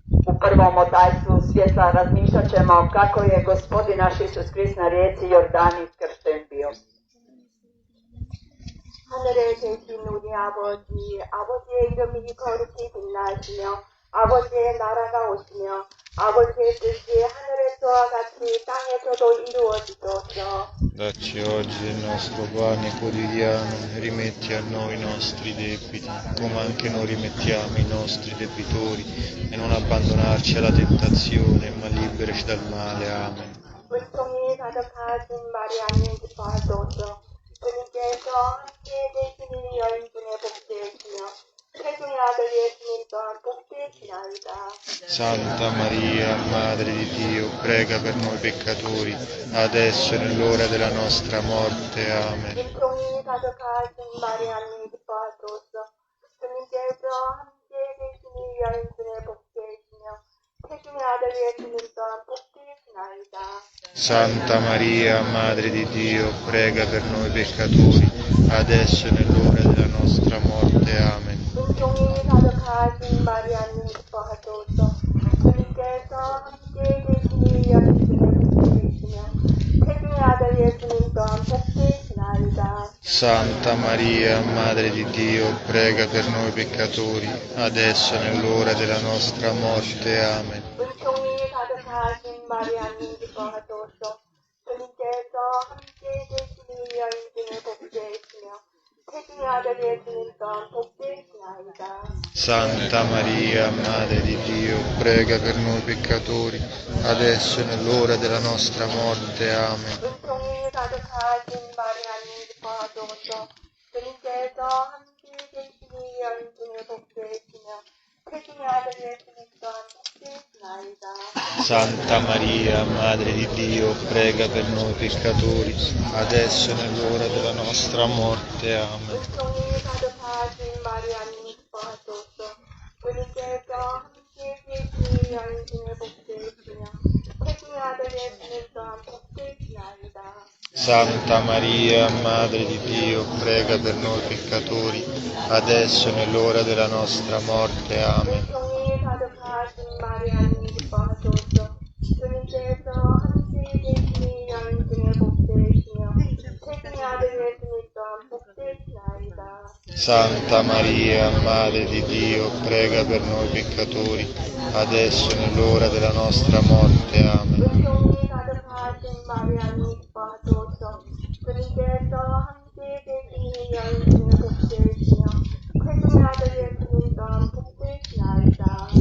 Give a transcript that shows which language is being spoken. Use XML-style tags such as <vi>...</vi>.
<hr>U prvom otajstvu svjetla razmišljat ćemo kako je Gospodin naš Isus Krist na rijeci Jordani kršten bio.</hr> <ko>하늘을 계신 우리 아버지, 아버지의 이름이 거룩히 빛나시며 아버지의 나라가 오시며 아버지의 뜻이 하늘에서와 같이 땅에서도 이루어지소서.</ko> <it>Dacci oggi il nostro pane quotidiano, rimetti a noi i nostri debiti, come anche noi rimettiamo i nostri debitori, e non abbandonarci alla tentazione, ma liberaci dal male. Amen.</it> <ko>은총이 가득하신 마리아님 기뻐하소서. 주님께서 함께 계시니 여인 중에 복되시며 태중의 아들 예수님 또한 복되시나이다.</ko> <it>Santa Maria, Madre di Dio, prega per noi peccatori, adesso e nell'ora della nostra morte. Amen.</it> <ko>은총이 가득하신 마리아님 기뻐하소서. 주님께서 함께 계시니 여인 중에 복되시며 태중의 아들 예수님 또한 복되시나이다.</ko> <it>Santa Maria, Madre di Dio, prega per noi peccatori, adesso e nell'ora della nostra morte. Amen.</it> <ko>은총이 가득하신 마리아님 기뻐하소서. 주님께서 함께 계시니 여인 중에 복되시며 태중의 아들 예수님 또한 복되시나이다.</ko> <it>Santa Maria, Madre di Dio, prega per noi peccatori, adesso e nell'ora della nostra morte. Amen.</it> <ko>은총이 가득하신 마리아님 기뻐하소서. 주님께서 주님께서 함께 계시니 여인중에 복되시며 태중의 아들 예수님 또한 복되시나이다.</ko> <it>Santa Maria, Madre di Dio, prega per noi peccatori, adesso e nell'ora della nostra morte. Amen.</it> <ko>은총이 가득하신 마리아님 기뻐하소서. 주님께서 함께 계시니 여인중에 복되시며 태중의 아들 예수님 또한 복되시나이다.</ko> <it>Santa Maria, Madre di Dio, prega per noi peccatori, adesso e nell'ora della nostra morte. Amen.</it> <ko>은총이 가득하신 마리아님 기뻐하소서. 주님께서 함께 계시니 여인중에 복되시며 태중의 아들 예수님 또한 복되시나이다.</ko> <it>Santa Maria, Madre di Dio, prega per noi peccatori, adesso e nell'ora della nostra morte. Amen.</it> <ko>은총이 가득하신 마리아님 기뻐하소서. 주님께서 함께 계시니 여인중에 복되시며 태중의 아들 예수님 또한 복되시나이다.</ko> <it>Santa Maria, Madre di Dio, prega per noi peccatori, adesso e nell'ora della nostra morte. Amen.</it> <ko>은총이 가득하신 마리아님 기뻐하소서. 주님께서 함께 계시니 여인중에 복되시며 태중의 아들 예수님 또한 복되시나이다.</ko>